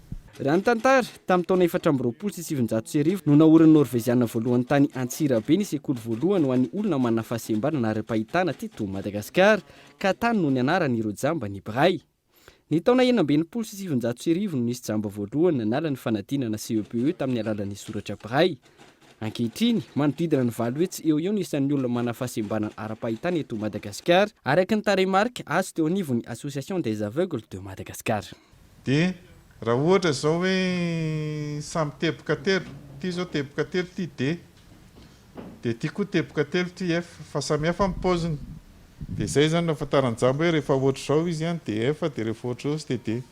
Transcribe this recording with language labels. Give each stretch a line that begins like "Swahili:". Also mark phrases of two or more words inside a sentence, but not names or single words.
Malagasy: Raha ny tantara tamin'ny taona 420 no naoriny Norveziana voalohany tany Antsirabe ny sekoly voalohany ho an'ny olona manana fahasembanana ara-pahitana teto Madagasikara ka tany no nianaran'ireo jamba ny braille. Ny taona 1970 no nisy jamba voalohany nanala ny fanadinana CEPE tamin'ny alalan'ny soratra braille. Ankehitriny manodidina ny 9 hetsy eo ny isan'ny olona manana fahasembanana ara-pahitana eto Madagasikara araka ny tarehimarika azo teo anivon'ny Association des aveugles de Madagascar. Dia raha ohatra zao hoe samy teboka telo, ty zao teboka telo ty D, dia ty koa teboka telo ty F, fa samy hafa amin'ny paoziny. Dia izay zany nahafantarany jamba hoe rehefa ohatra zao izy ihany dia F, dia rehefa ohatra zao dia D.